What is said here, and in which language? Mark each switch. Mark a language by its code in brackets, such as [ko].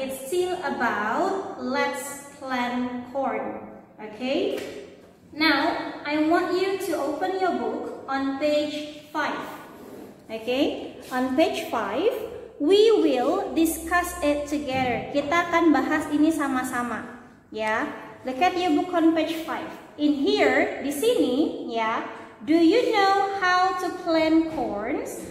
[en] It's still about let's plant corn. Okay? Now, I want you to open your book on page 5. Okay? On page 5, we will discuss it together. [id] Kita akan bahas ini sama-sama. Ya. [en] Look at your book on page 5. In here, [id] di sini, ya. [en] Do you know how to plant corns?